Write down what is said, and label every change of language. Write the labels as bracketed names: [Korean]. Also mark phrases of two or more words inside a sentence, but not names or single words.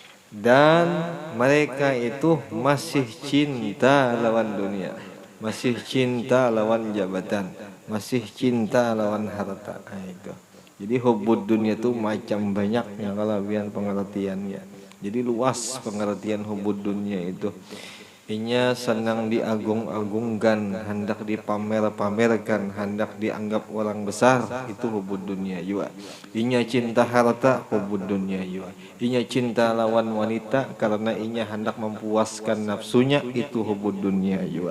[Banjar] dan mereka itu masih cinta lawan dunia, masih cinta lawan jabatan, masih cinta lawan harta. [Indonesian] Nah, itu. Jadi [Arabic] حب الدنيا [Indonesian] itu macam banyaknya kalau biar pengertiannya. Jadi luas pengertian [Arabic] حب الدنيا [Indonesian] itu. [Banjar] Inya senang diagung-agungkan, hendak dipamer-pamerkan, hendak dianggap orang besar, itu [Arabic] حب الدنيا [Banjar] juga. Inya cinta harta, [Arabic] حب الدنيا [Banjar] juga. Inya cinta lawan wanita karena inya hendak mempuaskan nafsunya, itu [Arabic] حب الدنيا [Banjar] juga.